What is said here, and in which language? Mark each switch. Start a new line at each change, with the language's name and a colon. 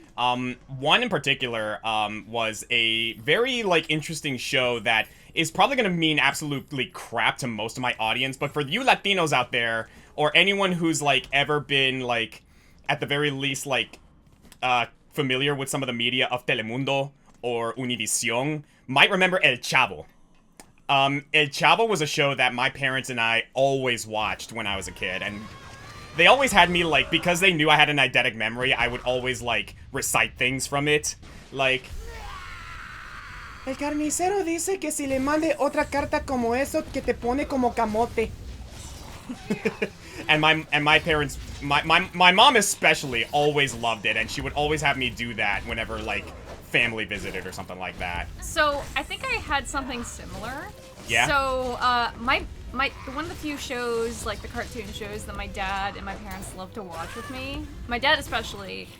English: One in particular, was a very, like, interesting show that is probably gonna mean absolutely crap to most of my audience, but for you Latinos out there, or anyone who's, like, ever been, like, at the very least, like, familiar with some of the media of Telemundo or Univision, might remember El Chavo. El Chavo was a show that my parents and I always watched when I was a kid, and they always had me, like, because they knew I had an eidetic memory, I would always, like, recite things from it.
Spanish: Like, El carnicero dice que si le mande otra carta como eso, que te pone como camote.
English: And my parents, my mom especially, always loved it, and she would always have me do that whenever, like, family visited or something like that. So, I think I had something similar. Yeah? So, one of the few shows, like the cartoon shows that my dad and my parents loved to watch with me, my dad especially.